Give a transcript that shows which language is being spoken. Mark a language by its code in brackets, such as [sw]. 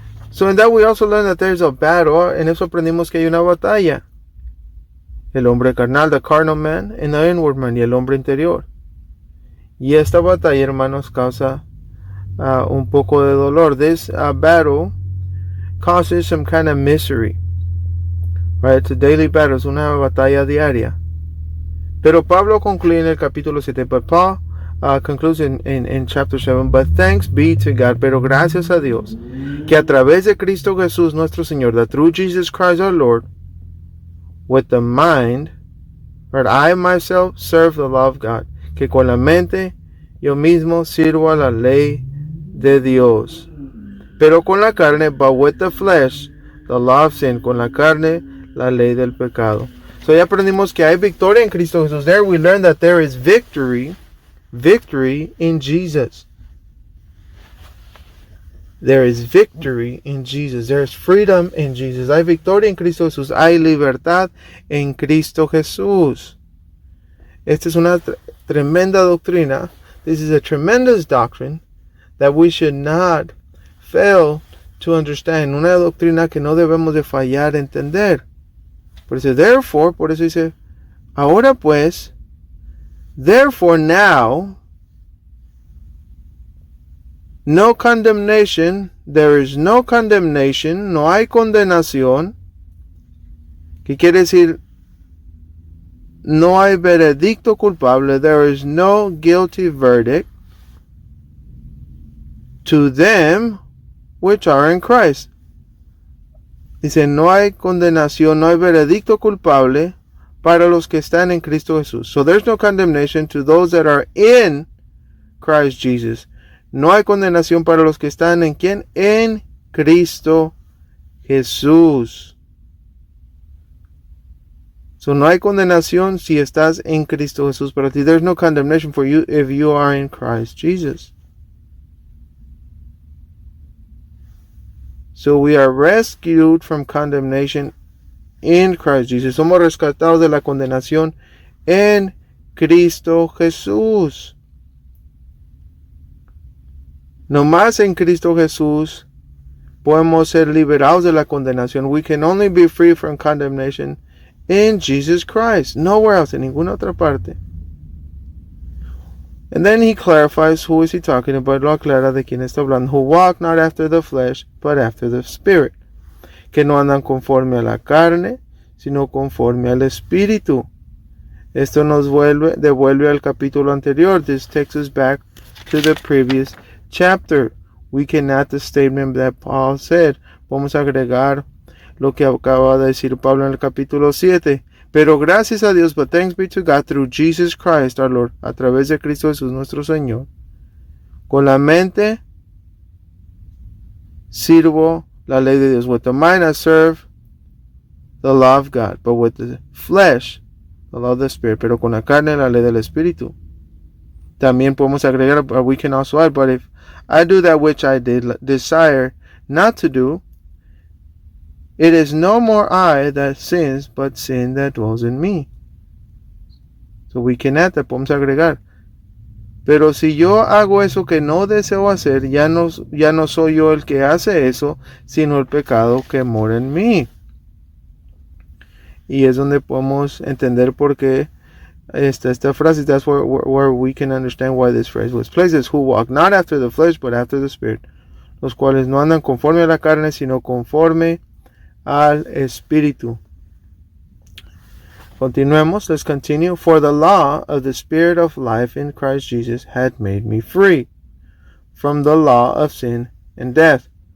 [en] So in that we also learn that there's a battle. [es] En eso aprendimos que hay una batalla. El hombre carnal, [en] the carnal man, and the inward man, [es] y el hombre interior. Y esta batalla, hermanos, causa un poco de dolor. [en] This battle causes some kind of misery. Right? It's a daily battle. [es] Es una batalla diaria. Pero Pablo concluye en el capítulo 7. [en] But Paul concludes in chapter 7. But thanks be to God. [es] Pero gracias a Dios, que a través de Cristo Jesús nuestro Señor, [en] that through Jesus Christ our Lord, with the mind, right, I myself serve the law of God. [es] Que con la mente yo mismo sirvo a la ley de Dios. Pero con la carne, [en] but with the flesh, the law of sin. [es] Con la carne, la ley del pecado. [en] So [es] ya aprendimos que hay victoria en Cristo Jesús. [en] There we learn that there is victory in Jesus. There is victory in Jesus. There is freedom in Jesus. [es] Hay victoria en Cristo Jesús. Hay libertad en Cristo Jesús. Esta es una tremenda doctrina. [en] This is a tremendous doctrine that we should not fail to understand. [es] Una doctrina que no debemos de fallar a entender. Por eso, therefore, por eso dice, ahora pues, [en] therefore now, no condemnation, there is no condemnation, [es] no hay condenación, que quiere decir no hay veredicto culpable, [en] there is no guilty verdict, to them which are in Christ. [es] Dice, no hay condenación, no hay veredicto culpable para los que están en Cristo Jesús. [en] So there's no condemnation to those that are in Christ Jesus. [es] No hay condenación para los que están en ¿quién? En Cristo Jesús. So no hay condenación si estás en Cristo Jesús para ti. [en] There's no condemnation for you if you are in Christ Jesus. So we are rescued from condemnation in Christ Jesus. [es] Somos rescatados de la condenación en Cristo Jesús. No más en Cristo Jesús podemos ser liberados de la condenación. [en] We can only be free from condemnation in Jesus Christ. Nowhere else, [es] en ninguna otra parte. [en] And then he clarifies who is he talking about. [es] Lo aclara de quién está hablando. [en] Who walk not after the flesh, but after the Spirit. [es] Que no andan conforme a la carne, sino conforme al Espíritu. Esto nos devuelve al capítulo anterior. [en] This takes us back to the previous chapter. We can add the statement that Paul said. [es] Vamos a agregar lo que acaba de decir Pablo en el capítulo 7. Pero gracias a Dios, [en] but thanks be to God through Jesus Christ our Lord, [es] a través de Cristo Jesús nuestro Señor. Con la mente sirvo la ley de Dios. [en] With the mind I serve the law of God, but with the flesh the law of the Spirit. [es] Pero con la carne la ley del Espíritu. También podemos agregar, [en] we can also add, but if I do that which I desire not to do, it is no more I that sins, but sin that dwells in me. So we can add that, [es] podemos agregar. Pero si yo hago eso que no deseo hacer, ya no soy yo el que hace eso, sino el pecado que mora en mí. Y es donde podemos entender por qué esta frase. [en] That's where we can understand why this phrase was placed. Is who walk not after the flesh, but after the Spirit. [es] Los cuales no andan conforme a la carne, sino conforme al Espíritu. Continuemos. [en] Let's continue. For the law of the Spirit of life in Christ Jesus had made me free from the law of sin and death.